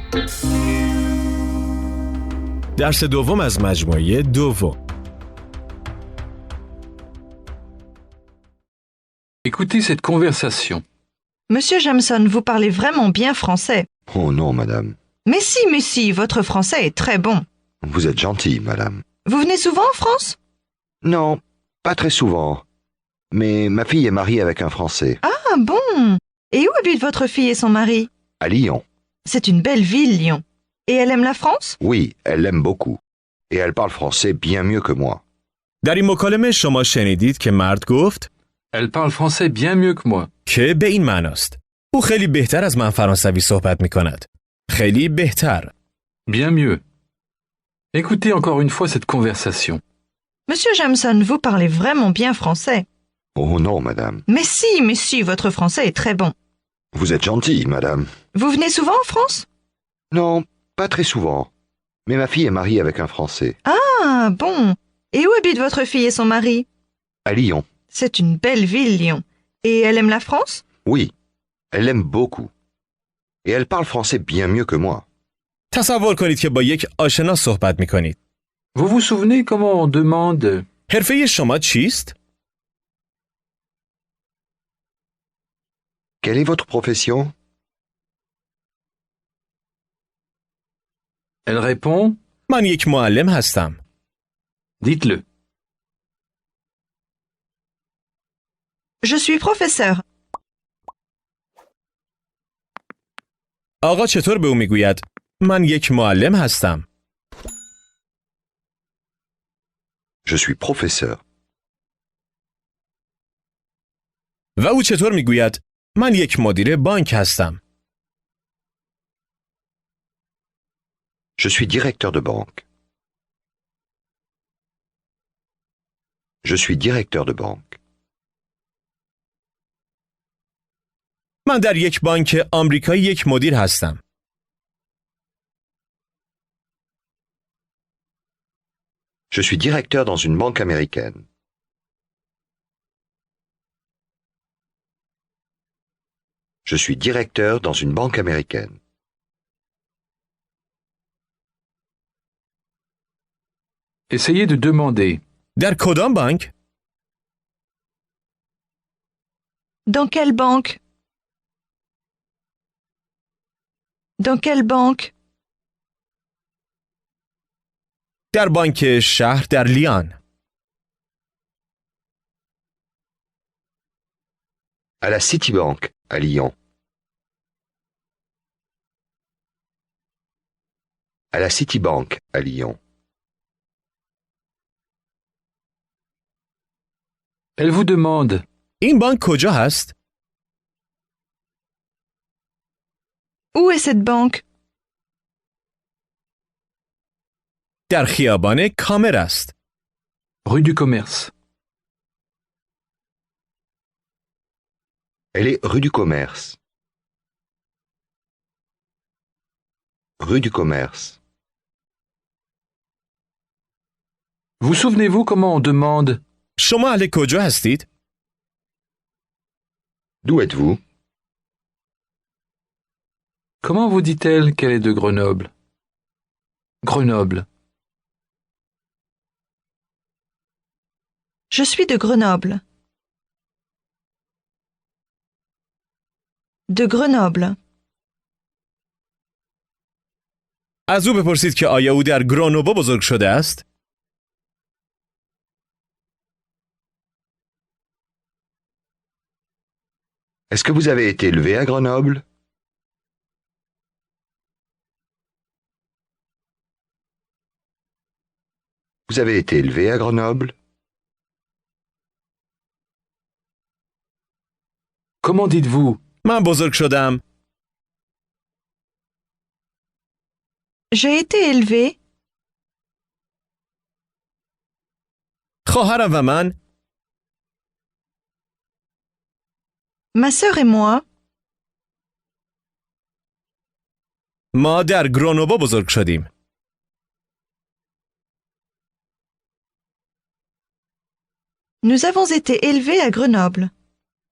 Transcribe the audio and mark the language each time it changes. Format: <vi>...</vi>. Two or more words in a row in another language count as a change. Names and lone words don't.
<fa>درس دوم از مجموعه دوم.</fa> <fr>Écoutez cette conversation. Monsieur Jameson, vous parlez vraiment bien français. Oh non, madame. Mais si, votre français est très bon. Vous êtes gentille, madame. Vous venez souvent en France? Non, pas très souvent. Mais ma fille est mariée avec un Français. Ah bon? Et où habite votre fille et son mari? À Lyon. C'est une belle ville, Lyon. Et elle aime la France? Oui, elle l'aime beaucoup. Et elle parle français bien mieux que moi.</fr> <fa>در این مکالمه شما شنیدید که مرد گفت</fa> <fr>Elle parle français bien mieux que moi.</fr> <fa>که به این معناست. او خیلی بهتر از من فرانسوی صحبت می کند. خیلی بهتر.</fa> <fr>Bien mieux. Écoutez encore une fois cette conversation. Monsieur Jameson, vous parlez vraiment bien français. Oh non, madame. Mais si, votre français est très bon. Vous êtes gentille, madame. Vous venez souvent en France? Non, pas très souvent. Mais ma fille est mariée avec un Français. Ah bon. Et où habite votre fille et son mari? À Lyon. C'est une belle ville, Lyon. Et elle aime la France? Oui, elle l'aime beaucoup. Et elle parle français bien mieux que moi.</fr> <fa>تصور کنید که با یک آشنا صحبت می کنید.</fa> <fr>Vous vous souvenez comment on demande</fr> <fa>حرفه شما چیست؟</fa> <fr>Quelle est votre profession? Elle répond</fr> <fa>من یک معلم هستم.</fa> <fr>Dites-le. Je suis professeur.</fr> <fa>آقا چطور به او میگوید؟ من یک معلم هستم.</fa> <fr>Je suis professeur.</fr> <fa>و او چطور میگوید؟ من یک مدیر بانک هستم.</fa> <fr>Je suis directeur de banque. Je suis directeur de banque.</fr> <fa>من در یک بانک آمریکایی یک مدیر هستم.</fa> <fr>Je suis directeur dans une banque américaine. Je suis directeur dans une banque américaine. Essayez de demander.</fr> <fa>در کدام بانک؟</fa> <fr>Dans quelle banque? Dans quelle banque?</fr> <fa>در بانک شهر در لیان.</fa> <fr>À la Citibank, à Lyon. À la Citibank, à Lyon. Elle vous demande</fr> <fa>این بانک کجا هست؟</fa> <fr>Où est cette banque?</fr> <fa>در خیابان کامر است.</fa> <fr>rue du commerce. Elle est rue du Commerce. Rue du Commerce. Vous souvenez-vous comment on demande</fr> <fa>شما اهل کجا هستید؟</fa> <fr>D'où êtes-vous? Comment vous dit-elle qu'elle est de Grenoble? Grenoble. Je suis de Grenoble. De Grenoble.</fr> <fa>از او بپرسید که آیا او در گرانوبا بزرگ شده است؟</fa> <fr>Est-ce que vous avez été élevé à Grenoble? Vous avez été élevé à Grenoble? Comment dites-vous</fr> <fa>من بزرگ شدم.</fa> <fr>J'ai été élevée.</fr> <fa>خواهرم و من</fa> <fr>Ma sœur et moi.</fr> <fa>ما در گرانوبا بزرگ شدیم.</fa> <fr>Nous avons été élevés à Grenoble. «</fr>